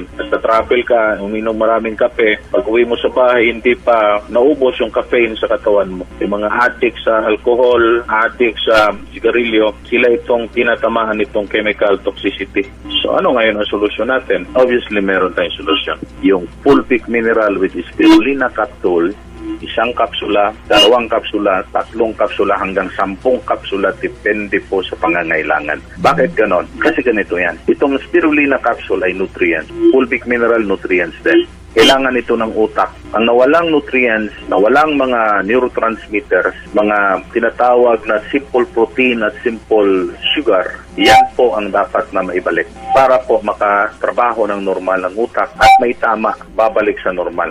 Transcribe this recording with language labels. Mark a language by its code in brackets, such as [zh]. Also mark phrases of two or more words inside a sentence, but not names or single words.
[tl] At travel ka, umiinom maraming kape, pag uwi mo sa bahay, hindi pa naubos yung caffeine sa katawan mo. Yung mga addict sa alcohol, addict sa sigarilyo, sila itong tinatamaan itong chemical toxicity. So ano ngayon ang solusyon natin? Obviously, meron tayong solusyon. Yung Fulvic Mineral with spirulina capsule, 1 kapsula, 2 kapsula, 3 kapsula hanggang 10 kapsula, depende po sa pangangailangan. Bakit ganon? Kasi ganito yan. Itong spirulina capsule ay nutrients. Fulvic Mineral nutrients din. Kailangan ito ng utak. Ang nawalang nutrients, nawalang mga neurotransmitters, mga tinatawag na [en] simple protein [tl] at [en] simple sugar, [tl] yan po ang dapat na maibalik para po makatrabaho ng normal ng utak at may tama, babalik sa normal.